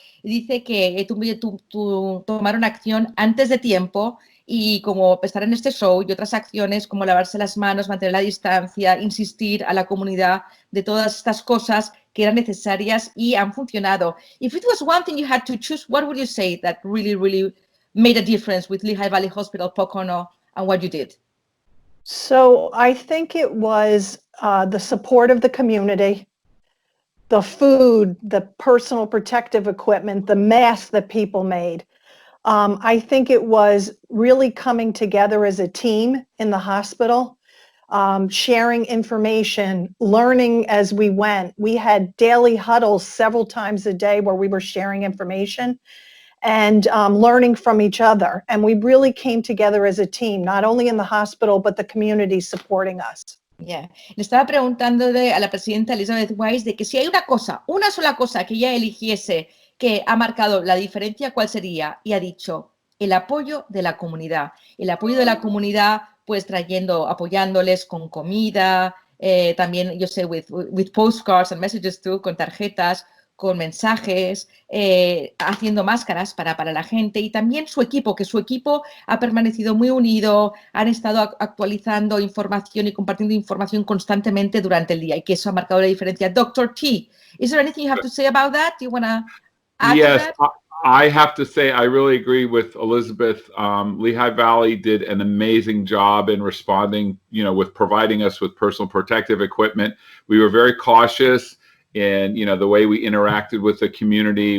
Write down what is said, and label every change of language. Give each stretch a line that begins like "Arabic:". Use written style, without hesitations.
Spanish: Dice que tomaron acción antes de tiempo y como estar en este show y otras acciones como lavarse las manos, mantener la distancia, insistir a la comunidad de todas estas cosas que eran necesarias y han funcionado.
English: If it was one thing you had to choose, what would you say that really, really made a difference with Lehigh Valley Hospital Poconos and what you did? So I think it was the support of the community, the food, the personal protective equipment, the masks that people made. I think it was really coming together as a team in the hospital, sharing information, learning as we went. We had daily huddles several times a day where we were sharing information and learning from each other. And we really came together as a team, not only in the hospital, but the community supporting us. Yeah.
Spanish: Le estaba preguntando a la presidenta Elizabeth Weiss de que si hay una sola cosa que ella eligiese que ha marcado la diferencia, ¿cuál sería? Y ha dicho el apoyo de la comunidad. El apoyo de la comunidad, pues apoyándoles con comida, también, yo sé,
English: with postcards and messages too,
Spanish: con tarjetas, con mensajes, haciendo máscaras para la gente, y también su equipo, que su equipo ha permanecido muy unido, han estado actualizando información y compartiendo información constantemente durante el día, y que eso ha marcado la diferencia.
English: Dr. T, is there anything you have to say about that? Do you want to add to that? I have to say, I really agree with Elizabeth. Lehigh Valley did an amazing job in responding, with providing us with personal protective equipment. We were very cautious in, the way we interacted with the community.